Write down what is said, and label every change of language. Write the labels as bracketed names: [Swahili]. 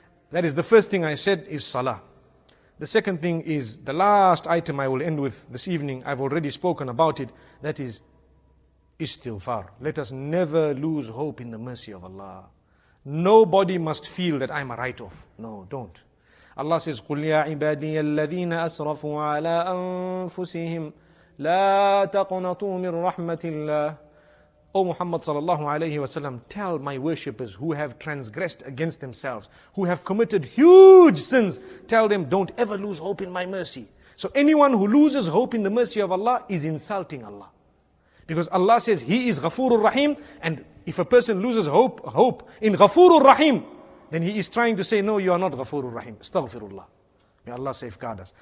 [English] That is the first thing I said is salah. The second thing is the last item I will end with this evening. I've already spoken about it. That is istighfar. Let us never lose hope in the mercy of Allah. Nobody must feel that I'm a write-off. No, don't. Allah says, [Arabic] قُلْ يَا عِبَادِيَ الَّذِينَ أَسْرَفُوا عَلَىٰ أَنفُسِهِمْ لَا تَقْنَطُوا مِنْ رَحْمَةِ اللَّهِ. [English] O Muhammad sallallahu alayhi wasallam, tell my worshippers who have transgressed against themselves, who have committed huge sins, tell them, don't ever lose hope in my mercy. So anyone who loses hope in the mercy of Allah is insulting Allah. Because Allah says He is Ghafurur Rahim, and if a person loses hope in Ghafurur Rahim, then he is trying to say, no, you are not Ghafurur Rahim. Astaghfirullah. May Allah safeguard us.